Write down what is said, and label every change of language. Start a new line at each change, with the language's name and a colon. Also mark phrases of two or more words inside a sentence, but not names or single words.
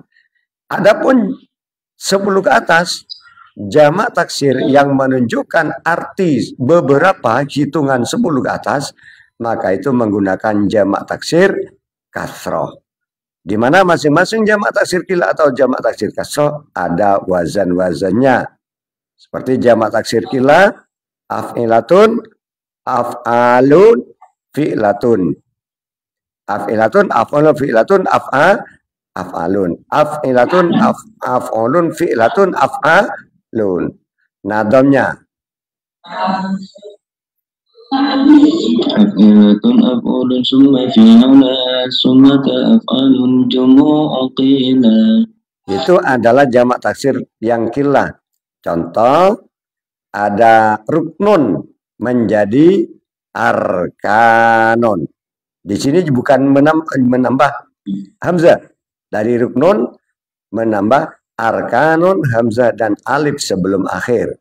Indonesian: Adapun 10 ke atas, jamak taksir yang menunjukkan arti beberapa hitungan 10 ke atas, maka itu menggunakan jamak taksir kasroh. Di mana masing-masing jamak taksir qillah atau jamak taksir kasroh ada wazan-wazannya. Seperti jamak taksir qillah,
Arabic: أفعلة، أفعل، فعلة. أفعلة، أفعل، فعلة، أفعال. أفعلة، أفعل، فعلة، أفعال.
Indonesian: Nadamnya.
Arabic: أفعلة، أفعل، ثم فعلة، ثم أفعال، جموع قلة.
Indonesian: Itu adalah jamak taksir yang qillah. Contoh, ada ruknun menjadi arkanun. Di sini bukan menambah hamzah. Dari ruknun menambah arkanun, hamzah, dan alif sebelum akhir.